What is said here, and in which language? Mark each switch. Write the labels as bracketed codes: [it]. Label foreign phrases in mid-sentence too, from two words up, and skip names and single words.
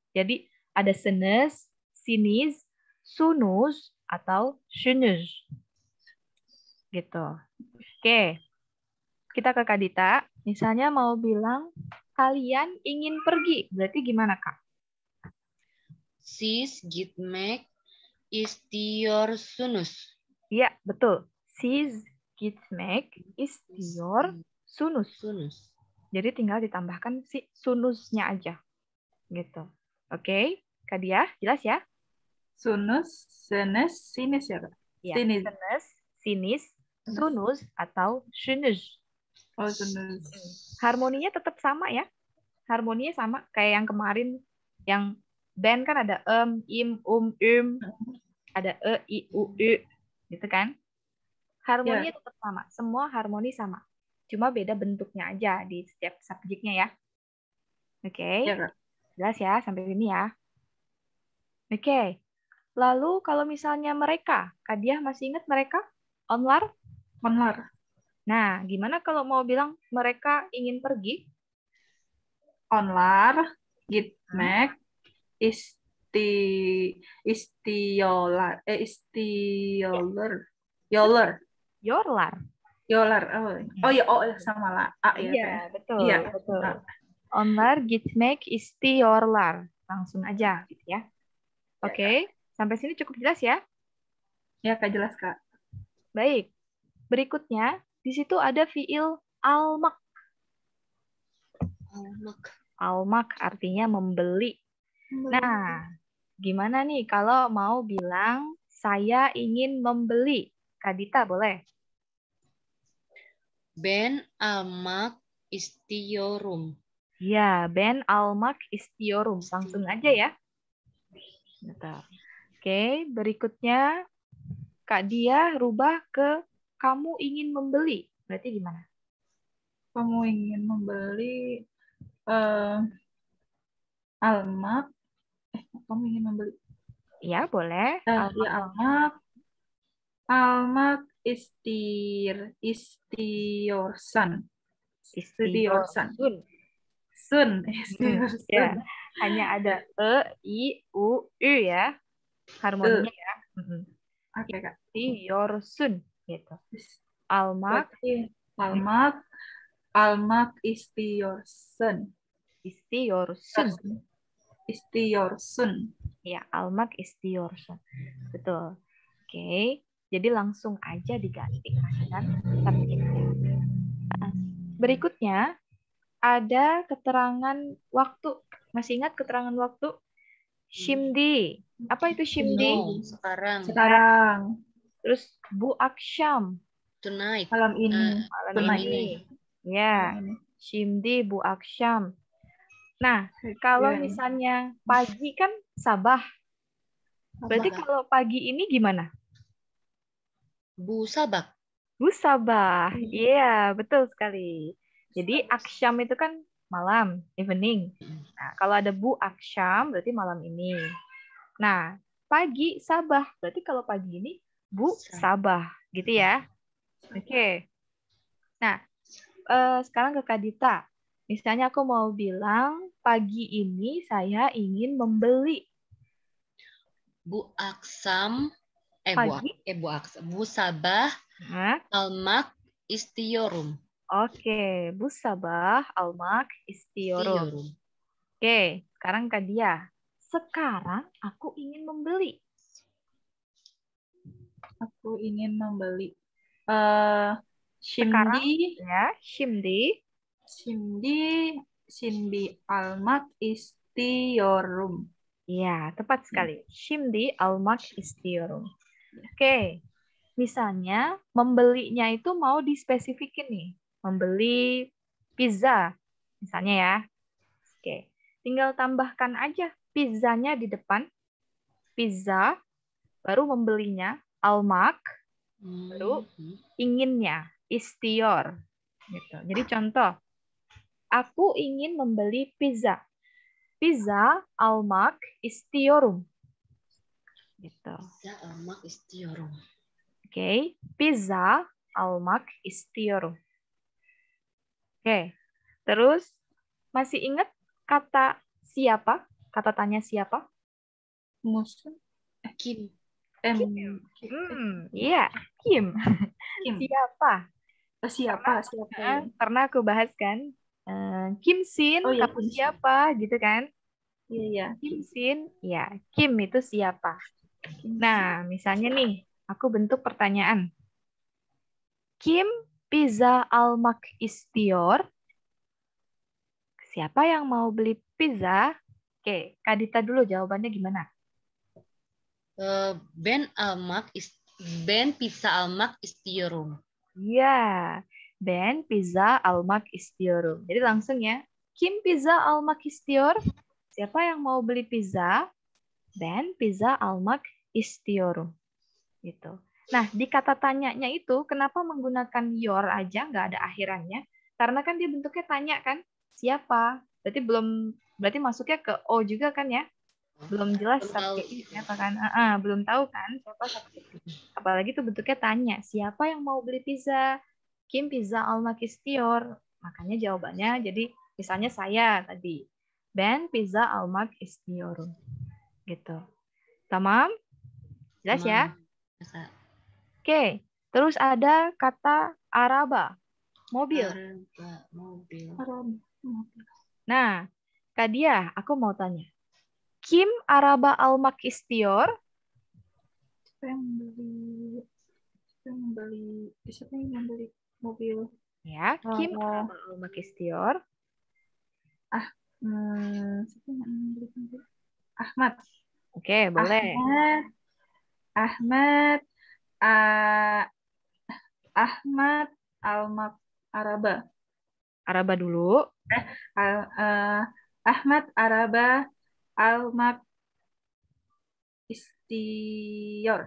[id] Jadi ada senes, sinis, sunus, atau shunus. Gitu. Oke. Kita ke Kak Dita. Misalnya mau bilang kalian ingin pergi. Berarti gimana, Kak? [tr] Sis gitmek istior sunus. [id] Iya, betul. [tr] Sis gitmek istior sunus. [id] Jadi tinggal ditambahkan si sunusnya aja. Gitu. Oke, Kak Diah, jelas ya? Sunus, senes, sinis ya, Kak? Ya, senes, sinis, sunus, atau sunus. Oh, sunus. Harmoninya tetap sama ya. Harmoninya sama kayak yang kemarin yang band kan ada im, ada i, u, gitu kan. Harmoninya tetap sama. Semua harmoni sama. Cuma beda bentuknya aja di setiap subjeknya ya. Oke. Jelas ya sampai sini ya. Oke. Lalu kalau misalnya mereka, Kak Diah masih ingat mereka? Onlar? Nah, gimana kalau mau bilang mereka ingin pergi? [tr] Onlar, gitmek, istiolar, yoler. Yolar. [id] Oh ya, sama lah. Iya, betul. [tr] Onlar, gitmek, istiyorlar. [id] Langsung aja gitu ya. Oke, sampai sini cukup jelas ya? Ya, Kak, jelas, Kak. Baik. Berikutnya, di situ ada fiil almak. Almak artinya membeli. Nah, gimana nih kalau mau bilang saya ingin membeli? Kak Dita boleh? [tr] Ben almak istiorum. Ya, ben almak istiorum. [id] Langsung aja ya. Betul. Oke, berikutnya Kak Dia rubah ke kamu ingin membeli. Berarti gimana? Kamu ingin membeli almak. Kamu ingin membeli. Ya, boleh. Ya, [tr] almak. Almak istiyorsan. Istiyorsun. Sun. Ya, Istiyorsun. [id] hanya ada I, U, U ya. Harmoninya ya. Oke, Kak. [tr] Istiyorsun. Gitu. Almak. Berarti almak istiyorsun. Istiyorsun. Istiyorsun. Ya, almak istiyorsun. [id] Betul. Oke. Jadi langsung aja diganti kan tertibnya. Nah, berikutnya ada keterangan waktu. Masih ingat keterangan waktu? Shimdi. Apa itu shimdi? No, sekarang. Terus [tr] bu aksham. [id] Tonight. Malam ini. Malam ini. Ya. [tr] Shimdi bu aksham. [id] Nah, kalau misalnya pagi kan sabah. Berarti kalau pagi ini gimana? [tr] Bu sabak. Bu sabah. [id] Iya, betul sekali. Jadi aksham itu kan malam, evening. Nah, kalau ada bu aksham berarti malam ini. Nah, pagi sabah. Berarti kalau pagi ini [tr] bu sabah, [id] gitu ya. Oke. Nah, sekarang ke Kak Dita. Misalnya aku mau bilang pagi ini saya ingin membeli. [tr] Bu aksam. [id] Pagi. [tr] Bu aksam. Bu sabah. Almak istiyorum. Oke, bu sabah almak istiyorum. [id] Oke, sekarang Kak Dia. Sekarang aku ingin membeli. Aku ingin membeli. Sekarang, Shimdi. ya, Shimdi. [tr] Shimdi almak istiyorum. [id] Ya, tepat sekali. [tr] Shimdi almak istiyorum. [id] Oke, misalnya membelinya itu mau dispesifikin nih. Membeli pizza, misalnya ya. Oke, tinggal tambahkan aja pizzanya di depan. Pizza, baru membelinya, almak, baru inginnya, istior. Gitu. Jadi contoh, aku ingin membeli pizza. [tr] Pizza almak istiyorum. [id] Gitu. [tr] Pizza almak istiyorum. Oke, pizza almak istiyorum. [id] Oke, terus masih ingat kata siapa? Kata tanya siapa? Musun. Kim. Iya, Kim. Siapa? Siapa? Karena aku bahas kan, [tr] Kim Sin, [id] kamu siapa? Gitu kan? Iya. [tr] Kim Sin, [id] ya, Kim itu siapa? Nah, misalnya nih, aku bentuk pertanyaan. [tr] Kim pizza almak istiyor. [id] Siapa yang mau beli pizza? Oke, Kak Dita dulu jawabannya gimana? [tr] Ben pizza almak istiyorum. Iya, Ben pizza almak istiyorum. [id] Jadi langsung ya, [tr] Kim pizza almak istiyor. [id] Siapa yang mau beli pizza? [tr] Ben pizza almak istiyorum. [id] Gitu. Nah, di kata tanyanya itu, kenapa menggunakan your aja, nggak ada akhirannya? Karena kan dia bentuknya tanya kan, siapa? Berarti masuknya ke O juga kan ya? Belum jelas subjeknya siapa kan? Belum tahu kan siapa subjeknya. Apalagi itu bentuknya tanya, siapa yang mau beli pizza? [tr] Kim pizza almak istiyor. [id] Makanya jawabannya jadi misalnya saya tadi. [tr] Ben pizza almak istiyorum. [id] Gitu. Tamam? Jelas ya? Oke. Terus ada kata araba. Mobil. Nah, Kak Dia, aku mau tanya. [tr] Kim araba almak istiyor? [id] Siapa yang membeli mobil? Ya, [tr] Kim araba almak istiyor. [id] Ahmad. Oke, boleh. [tr] Ahmad almak araba. [id] Araba dulu. [tr] Ahmad araba almak istiyor.